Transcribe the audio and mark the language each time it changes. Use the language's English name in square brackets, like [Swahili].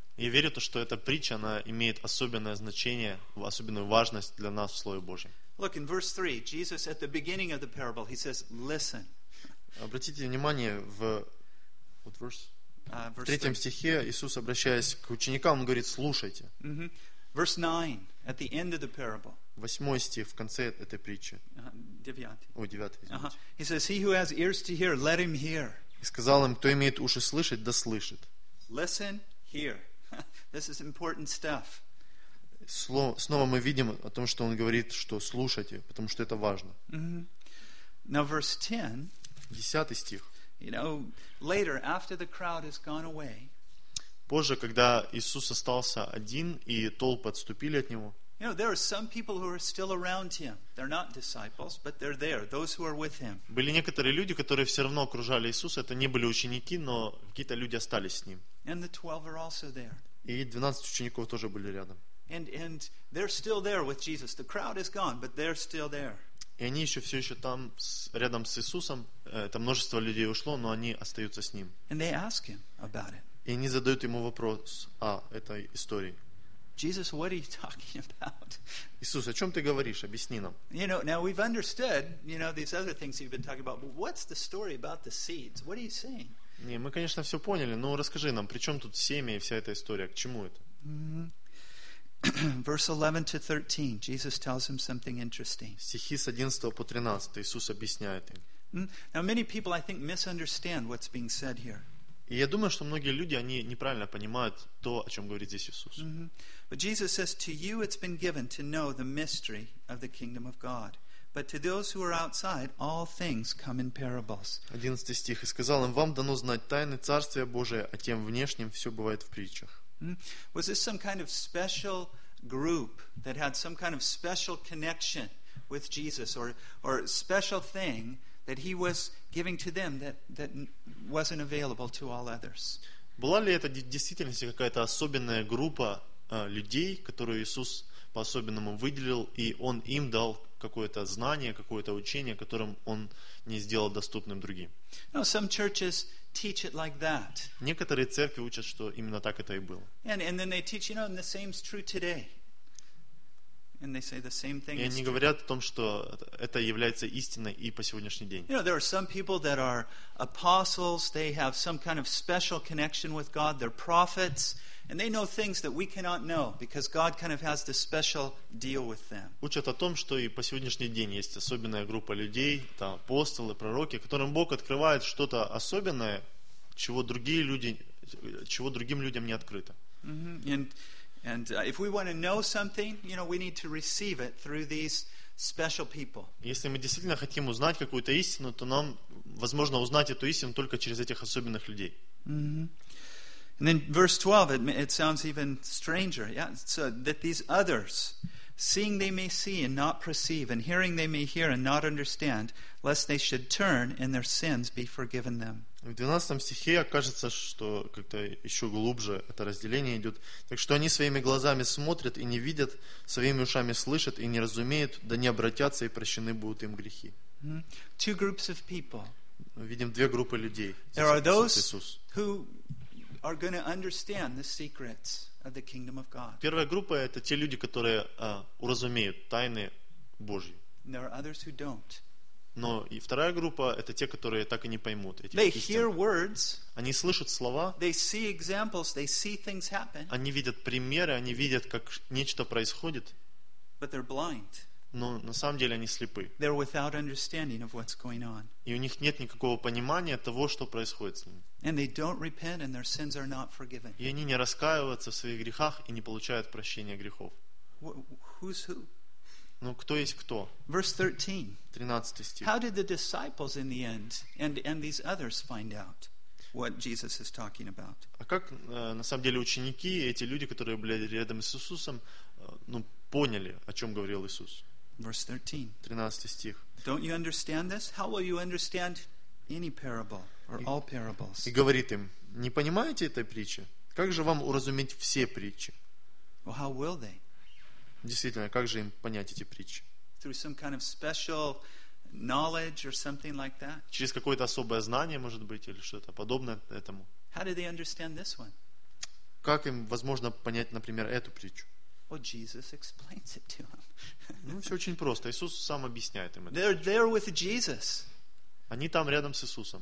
[Russian] Я верю, то, что эта притча, она имеет особенное значение, особенную важность для нас в Слове Божьем. [English] Look in verse 3. Jesus at the beginning of the parable, he says, "Listen." [Russian] Обратите внимание в вот [English] verse 3. [Russian] В третьем стихе Иисус, обращаясь к ученикам, он говорит: "Слушайте." [English] Mm-hmm. Verse 9 at the end of the parable. [Russian] Восьмой стих в конце этой притчи. Девятый. Uh-huh. [English] He says, "He who has ears to hear, let him hear." [Russian] И сказал им: "Кто имеет уши слышать, да слышит." [English] Listen, hear. This is important stuff. [Russian] Снова мы видим о том, что он говорит, что слушайте, потому что это важно. [English] Mm-hmm. Now verse 10. [Russian] Десятый стих. [English] You know, later, after the crowd has gone away. Позже, когда Иисус остался один и толпы отступили от него. You know, there are some people who are still around him. They're not disciples, but they're there. Those who are with him. [Russian] Были некоторые люди, которые все равно окружали Иисуса. Это не были ученики, но какие-то люди остались с ним. [English] And the 12 are also there. [Russian] И 12 учеников тоже были рядом. [English] And they're still there with Jesus. The crowd is gone, but they're still there. [Russian] И они еще все еще там рядом с Иисусом. Это множество людей ушло, но они остаются с ним. [English] And they ask him about it. [Russian] И они задают ему вопрос о этой истории. [English] Jesus, what are you talking about? [Russian] Иисус, о чем ты говоришь? Объясни нам. [English] You know, now we've understood, you know, these other things you've been talking about. But what's the story about the seeds? What are you saying? [Russian] Не, мы конечно все поняли, но расскажи нам, при чем тут семя и вся эта история? К чему это? [English] Mm-hmm. Verse 11 to 13, Jesus tells him something interesting. [Russian] Стихи с 11 по 13 Иисус объясняет им. [English] Now many people, I think, misunderstand what's being said here. [Russian] И я думаю, что многие люди, они неправильно понимают то, о чем говорит здесь Иисус. Mm-hmm. [English] But Jesus says, to you it's been given to know the mystery of the kingdom of God. But to those who are outside, all things come in parables. [Russian] 11 стих. И сказал им, вам дано знать тайны Царствия Божия, а тем внешним все бывает в притчах. [English] Was this some kind of special group that had some kind of special connection with Jesus or special thing that he was giving to them that wasn't available to all others? [Russian] Была ли это в действительности какая-то особенная группа людей, которую Иисус по-особенному выделил, и он им дал какое-то знание, какое-то учение, которым он не сделал доступным другим? [English] No, some churches teach it like that. [Russian] Некоторые церкви учат, что именно так это и было. [English] And then they teach, you know, and the same is true today. And they say the same thing. [Russian] И они говорят о том, что это является истиной и по сегодняшний день. [English] You know, there are some people that are apostles. They have some kind of special connection with God. They're prophets, and they know things that we cannot know because God kind of has this special deal with them. [Russian] Учат о том, что и по сегодняшний день есть особенная группа людей, там апостолы, пророки, которым Бог открывает что-то особенное, чего другим людям не открыто. [English] And if we want to know something, you know, we need to receive it through these special people. [Russian] Если мы действительно хотим узнать какую-то истину, то нам возможно узнать эту истину только через этих особенных людей. [English] Mm-hmm. And then verse 12, it sounds even stranger. Yeah, so that these others, seeing they may see and not perceive, and hearing they may hear and not understand, lest they should turn and their sins be forgiven them. [Russian] В 12 стихе окажется, что как-то еще глубже это разделение идет. Так что они своими глазами смотрят и не видят, своими ушами слышат и не разумеют, да не обратятся и прощены будут им грехи. [English] Two groups of people. [Russian] видим две группы людей. [English] There are those who are going to understand the secrets of the kingdom of God. [Russian] Первая группа — это те люди, которые уразумеют тайны Божьи. [English] There are others who don't. [Russian] Но и вторая группа — это те, которые так и не поймут этих [English] They [Russian] истин. [English] Hear words. [Russian] Они слышат слова. [English] They see examples. They see things happen. [Russian] Они видят примеры. Они видят, как нечто происходит. [English] But they're blind. [Russian] Но на самом деле они слепы. [English] They're without understanding of what's going on. [Russian] И у них нет никакого понимания того, что происходит с ними. [English] And they don't repent, and their sins are not forgiven. [Russian] И они не раскаиваются в своих грехах и не получают прощения грехов. [English] Who's who? [Russian] Ну, кто есть кто? [English] Verse 13. [Russian] 13 стих. [English] How did the disciples in the end and these others find out what Jesus is talking about? [Russian] А как на самом деле ученики, эти люди, которые были рядом с Иисусом, ну, поняли, о чем говорил Иисус? [English] Verse 13. [Russian] 13 стих. [English] Don't you understand this? How will you understand any parable or all parables? [Russian] И говорит им: не понимаете этой притчи? Как же вам уразуметь все притчи? [English] Well, how will they? [Russian] Действительно, как же им понять эти притчи? [English] Through some kind of special knowledge or something like that? [Russian] Через какое-то особое знание, может быть, или что-то подобное этому. [English] How did they understand this one? [Russian] Как им возможно понять, например, эту притчу? [English] Well, Jesus explains it to them. [Russian] Ну, все очень просто. Иисус сам объясняет им это. [English] They're there with Jesus. [Russian] Они там рядом с Иисусом.